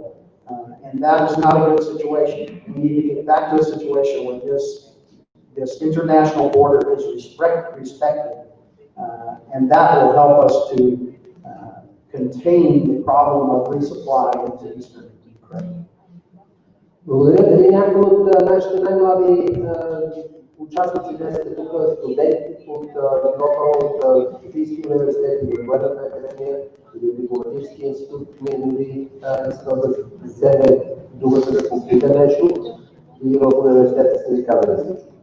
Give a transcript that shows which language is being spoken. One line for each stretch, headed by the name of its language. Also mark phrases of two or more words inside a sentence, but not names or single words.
English: And that is not a good situation. We need to get back to a situation where this international border is respected. And that will help us to contain the problem of resupply into eastern Ukraine.
Bulgarian: Благодаря. Дали някои от нашите най-млади участници днес са тук, студенти от Европа, от Софийския университет, от Военната академия, или Дипломатическия институт, дори искам да вземе думата да попита нещо, или в университета са ви казали всичко.